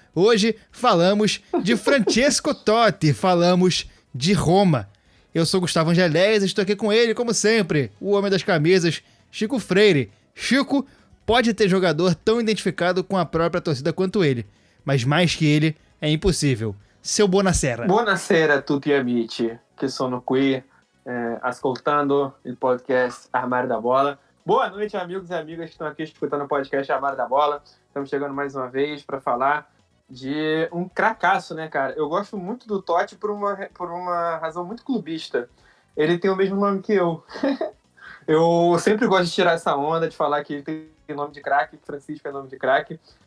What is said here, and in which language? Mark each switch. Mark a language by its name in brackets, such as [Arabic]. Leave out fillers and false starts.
[Portuguese] Hoje falamos de Francesco Totti, falamos de Roma. Eu sou Gustavo Angeléias e estou aqui com ele, como sempre, o homem das camisas, Chico Freire. Chico pode ter jogador tão identificado com a própria torcida quanto ele, mas mais que ele é impossível. [Italian] Seu Buonasera. Buonasera a tutti amici che sono qui ascoltando il podcast Armário da Bola. [Portuguese] Boa noite, amigos e amigas que estão aqui escutando o podcast Armário da Bola. Estamos chegando mais uma vez para falar de um cracaço, né, cara? Eu gosto muito do Totti por uma razão muito clubista. Ele tem o mesmo nome que eu. Eu sempre gosto de tirar essa onda, de falar que ele tem nome de craque, que Francisco é nome de craque.